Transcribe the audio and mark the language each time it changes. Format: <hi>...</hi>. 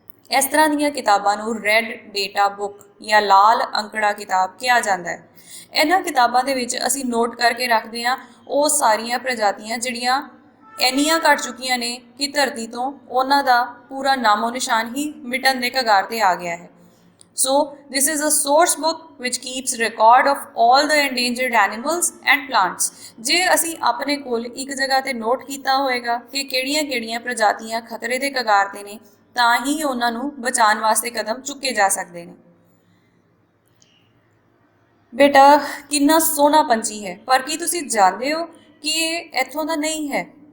<pa>ਇਸ ਤਰ੍ਹਾਂ ਦੀਆਂ ਕਿਤਾਬਾਂ ਨੂੰ ਰੈੱਡ ਡੇਟਾ ਬੁੱਕ ਜਾਂ ਲਾਲ ਅੰਕੜਾ ਕਿਤਾਬ ਕਿਹਾ ਜਾਂਦਾ ਹੈ। ਇਹਨਾਂ ਕਿਤਾਬਾਂ ਦੇ ਵਿੱਚ ਅਸੀਂ ਨੋਟ ਕਰਕੇ ਰੱਖਦੇ ਹਾਂ ਉਹ ਸਾਰੀਆਂ ਪ੍ਰਜਾਤੀਆਂ ਜਿਹੜੀਆਂ ਇੰਨੀਆਂ ਘੱਟ ਚੁੱਕੀਆਂ ਨੇ ਕਿ ਧਰਤੀ ਤੋਂ ਉਹਨਾਂ ਦਾ ਪੂਰਾ ਨਾਮੋ ਨਿਸ਼ਾਨ ਹੀ ਮਿਟਣ ਦੇ ਕਗਾਰ 'ਤੇ ਆ ਗਿਆ ਹੈ।</pa> <en>So this is a source book which keeps record of all the endangered animals and plants.</en> <pa>ਜੇ ਅਸੀਂ ਆਪਣੇ ਕੋਲ ਇੱਕ ਜਗ੍ਹਾ 'ਤੇ ਨੋਟ ਕੀਤਾ ਹੋਏਗਾ ਕਿ ਕਿਹੜੀਆਂ ਪ੍ਰਜਾਤੀਆਂ ਖਤਰੇ ਦੇ ਕਗਾਰ 'ਤੇ ਨੇ, ਤਾਂ ਹੀ ਉਹਨਾਂ ਨੂੰ ਬਚਾਉਣ ਵਾਸਤੇ ਕਦਮ ਚੁੱਕੇ ਜਾ ਸਕਦੇ ਨੇ। ਬੇਟਾ ਕਿੰਨਾ ਸੋਹਣਾ ਪੰਛੀ ਹੈ, ਪਰ ਕੀ ਤੁਸੀਂ ਜਾਣਦੇ ਹੋ ਕਿ ਇਹ ਇੱਥੋਂ ਦਾ ਨਹੀਂ ਹੈ।</pa>